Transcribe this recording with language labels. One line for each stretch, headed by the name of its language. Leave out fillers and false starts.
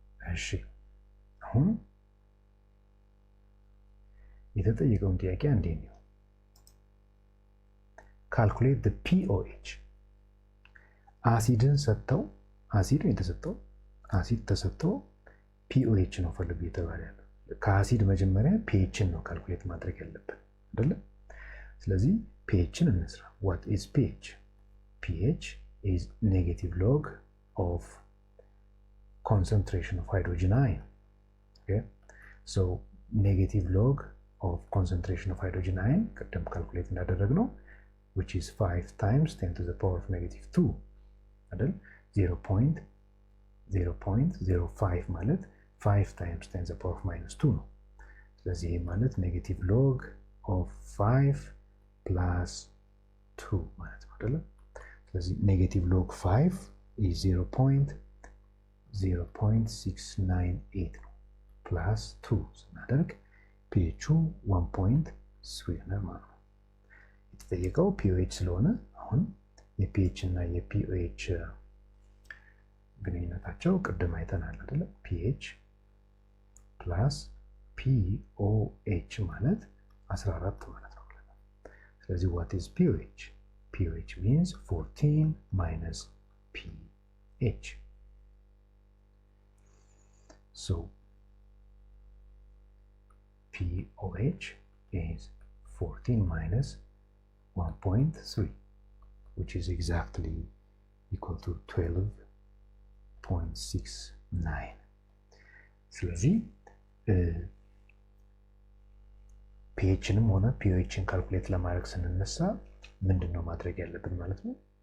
Amharic: እሺ አሁን የተጠየቀውን ጥያቄ አንዴ ነው። ካልኩሌት the pOH አሲድን ሰጥተው አሲድ የተሰጠው አሲድ ተሰጥተው pOH ነው ፈልጉ የተባለ ያለው። ከአሲድ መጀመሪያ pHን ነው ካልኩሌት ማድረግ ያለብን አይደለ? ስለዚህ pHን እንስራ።
English: what is pH? pH is negative log of concentration of hydrogen ion. Okay, so negative log of concentration of hydrogen ion
Amharic: ቅድም ካልኩሌት እንዳደረግነው
English: which is 5 times 10 to the power of negative 2
Amharic: አይደል?
English: 0.05 ማለት 5 times 10 to the power of minus 2
Amharic: ነው። ስለዚህ ይሄ ማለት
English: negative log of 5 plus 2
Amharic: ማለት ነው አይደል? ስለዚህ
English: negative log 5 is 0.0698
Amharic: ነው plus 2 ስናደርግ pH 1.3 ነው ማለት ነው። የተጠየቀው pOH ስለሆነ አሁን የpH እና የpOH ግንኙነታቸው ቅድም አይተናል አይደለ?
English: pH plus pOH
Amharic: ማለት 14 ማለት ነው። ስለዚህ
English: what is pOH? pOH means 14 minus pH. So pOH is 14 minus 1.3, which is exactly equal to 12.69.
Amharic: ስለዚህ pHንም ሆነ pOHን ካልኩሌት ለማድረግ ስንነሳ ምንድነው ማድረግ ያለብን ማለት ነው?